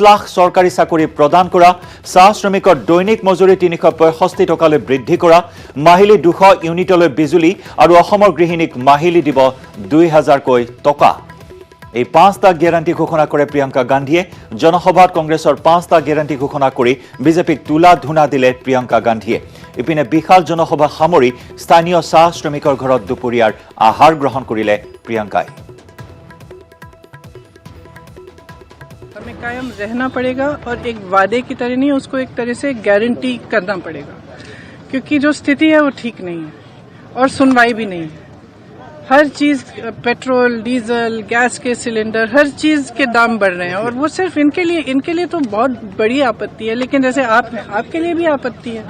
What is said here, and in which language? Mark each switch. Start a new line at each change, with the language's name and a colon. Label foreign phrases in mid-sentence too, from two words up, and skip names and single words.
Assamese: লাখ চৰকাৰী চাকৰি প্ৰদান কৰা চাহ শ্ৰমিকৰ দৈনিক মজুৰি 365 টকালৈ বৃদ্ধি কৰা মাহিলী 200 ইউনিটলৈ বিজুলী আৰু অসমৰ গৃহিণীক মাহিলী দিব 2000 কৈ টকা এই 5টা গ্যাৰান্টি ঘোষণা কৰে প্ৰিয়ংকা গান্ধীয়ে জনসভাত কংগ্ৰেছৰ 5টা গ্যাৰান্টি ঘোষণা কৰি বিজেপিক তুলা ধুনা দিলে প্ৰিয়ংকা গান্ধীয়ে ইপিনে বিশাল জনসভা সামৰি স্থানীয় চাহ শ্ৰমিকৰ ঘৰত দুপৰীয়াৰ আহাৰ গ্ৰহণ কৰিলে প্ৰিয়ংকাই
Hindi: हमें कायम रहना पड़ेगा और एक वादे की तरह नहीं उसको एक तरह से गारंटी करना पड़ेगा क्योंकि जो स्थिति है वो ठीक नहीं है और सुनवाई भी नहीं है हर चीज पेट्रोल डीजल गैस के सिलेंडर हर चीज के दाम बढ़ रहे हैं और वो सिर्फ इनके लिए तो बहुत बड़ी आपत्ति है लेकिन जैसे आप हैं आपके लिए भी आपत्ति है